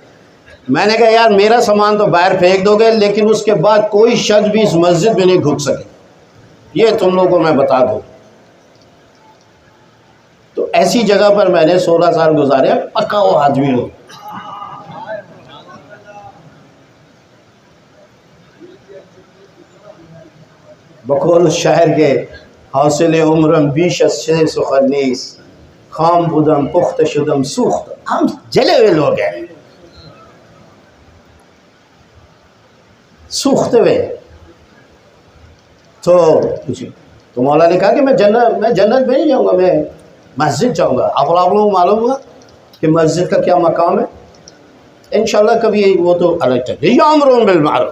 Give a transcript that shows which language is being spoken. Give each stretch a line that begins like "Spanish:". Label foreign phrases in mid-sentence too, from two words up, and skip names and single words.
Urdu: میں نے کہا یار میرا سامان تو باہر پھینک دو گے لیکن اس کے بعد کوئی شخص بھی اس مسجد میں نہیں گھس سکے، یہ تم لوگوں کو میں بتا دوں۔ تو ایسی جگہ پر میں نے 16 سال گزارے، پکا وہ آدمی ہو۔ بقول شاعر کے
Persian: حاصل عمرم بیش از سے سخنیس، خام بودم پخت شدم سوخت۔
Urdu: ہم جلے ہوئے لوگ ہیں، سوختے ہوئے۔ تو مولا نے کہا کہ میں جنت میں نہیں جاؤں گا، میں مسجد جاؤں گا۔ آپ لوگوں کو معلوم ہوا کہ مسجد کا کیا مقام ہے، انشاءاللہ کبھی وہ تو الگ ہے،
Arabic: یامرون بالمعروف۔